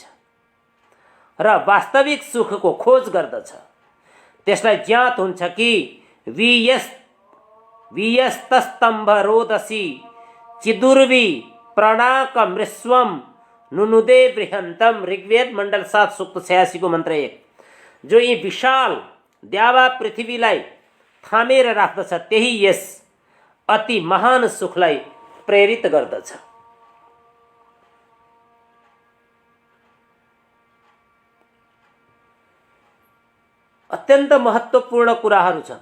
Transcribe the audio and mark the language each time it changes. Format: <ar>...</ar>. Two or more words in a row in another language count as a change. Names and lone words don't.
<ne>र वास्तविक सुखको खोज गर्दछ, त्यसलाई ज्ञात हुन्छ कि</ne> <sa>वियस्तस्तम्भ रोदसी चिदुर्वी प्रणाकमृस्वम नुनुदे बृहन्तम।</sa> <ne>ऋग्वेद मण्डल 7 सूक्त 86 को मन्त्र 1। जो यी विशाल द्यावा पृथ्वीलाई थामेर राख्दछ त्यही यस अति महान सुखलाई प्रेरित गर्दछ। अत्यन्त महत्त्वपूर्ण कुराहरू छन्।</ne>